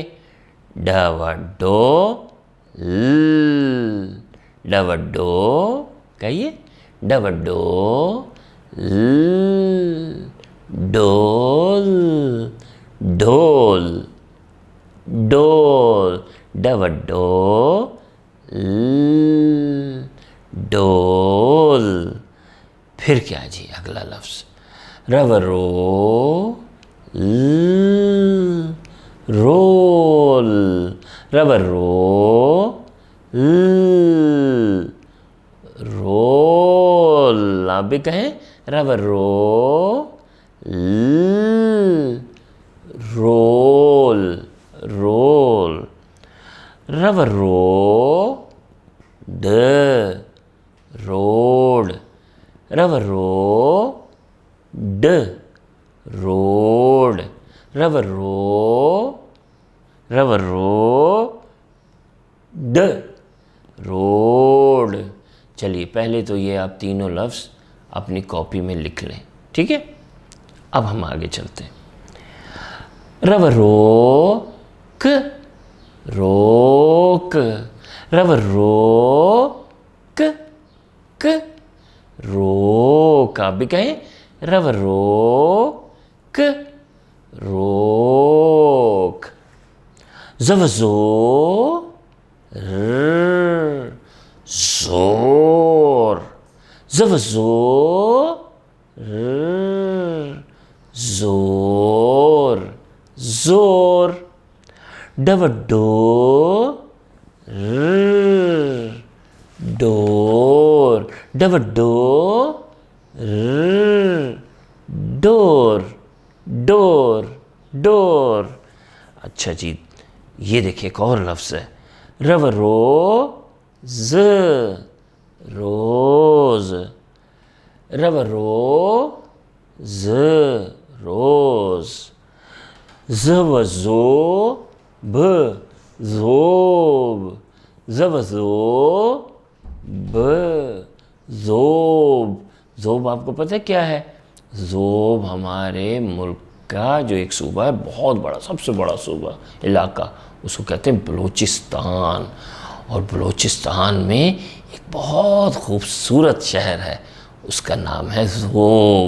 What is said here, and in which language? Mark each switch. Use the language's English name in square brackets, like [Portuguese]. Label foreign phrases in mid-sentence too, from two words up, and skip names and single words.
[Urdu] ڈ و ڈو ل، ڈ و ڈو، کہیے ڈ و ڈو ل، ڈول، ڈول، ڈول، ڈ و ڈو ل، ڈول۔ پھر کیا جی اگلا لفظ؟ ر و رو ل، رول، ر و رو ل، رول۔ آپ بھی کہیں ر و رو ل، رول، رول۔ ر و رو ڈ، روڈ، ر و رو ڈ، روڈ، ر و رو، ر و رو ڈ، روڈ۔ چلیے پہلے تو یہ آپ تینوں لفظ اپنی کاپی میں لکھ لیں، ٹھیک ہے؟ اب ہم آگے چلتے ہیں۔ ر و رو ک، روک، ر و رو ک، ک، روک۔ آپ بھی کہیں ر و رو ک، روک۔ ز و زو ر، زور، ز و زو ر، زور، زور۔ ڈ و ڈو ر، ڈور، ڈ و ڈو ر، ڈور، ڈور، ڈور۔ اچھا جی، یہ دیکھیں ایک اور لفظ ہے۔ ر و رو ز، روز، ر و رو ز، روز۔ ز و زو ب، زوب، ز و زو ب، زوب۔ زوب آپ کو پتہ ہے کیا ہے؟ زوب ہمارے ملک کا جو ایک صوبہ ہے، بہت بڑا، سب سے بڑا صوبہ، علاقہ، اس کو کہتے ہیں بلوچستان۔ اور بلوچستان میں ایک بہت خوبصورت شہر ہے، اس کا نام ہے زوب۔